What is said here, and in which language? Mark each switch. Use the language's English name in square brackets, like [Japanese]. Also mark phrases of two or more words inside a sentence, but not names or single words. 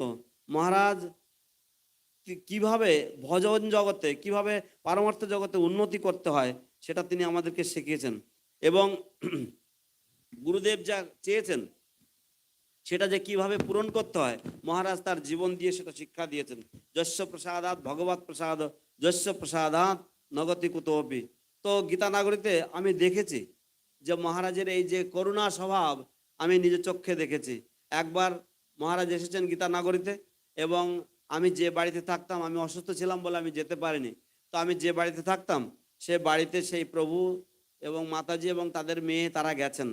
[Bangla] মহারাজ কিভাবে ভজন জগতে, কিভাবে পারমার্থ জগতে উন্নতি করতে হয়, সেটা তিনি আমাদেরকে শিখিয়েছেন। এবং গুরুদেব যা চেয়েছেন সেটা যে কিভাবে পূরণ করতে হয়, মহারাজ তার জীবন দিয়ে সেটা শিক্ষা দিয়েছেন। [Sanskrit] যস্য প্রসাদাৎ ভগবৎ প্রসাদ, যস্য প্রসাদাৎ নগতি কুতোপি। [Bangla] তো গীতানাগরীতে আমি দেখেছি যে মহারাজের এই যে করুণা স্বভাব আমি নিজের চোখে দেখেছি। একবার মহারাজ এসেছেন গীতানাগরীতে, এবং আমি যে বাড়িতে থাকতাম, আমি অসুস্থ ছিলাম বলে আমি যেতে পারিনি। তো আমি যে বাড়িতে থাকতাম সে বাড়িতে সেই প্রভু এবং মাতাজি এবং তাদের মেয়ে তারা গেছেন।